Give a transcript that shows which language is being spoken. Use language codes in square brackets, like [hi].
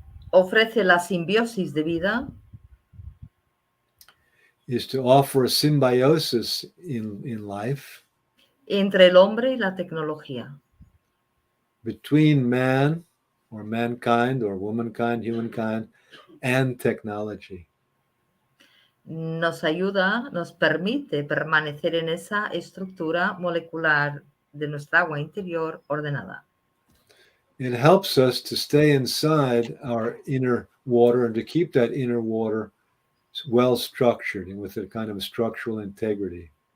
[es] ofrece la simbiosis de vida [en] is to offer a symbiosis in life [es] entre el hombre y la tecnología. [en] between man or mankind or womankind, humankind, and technology. [es] Nos ayuda, nos permite permanecer en esa estructura molecular de nuestra agua interior ordenada. [en] It helps us to stay inside our inner water and to keep that inner water well structured and with a kind of structural integrity.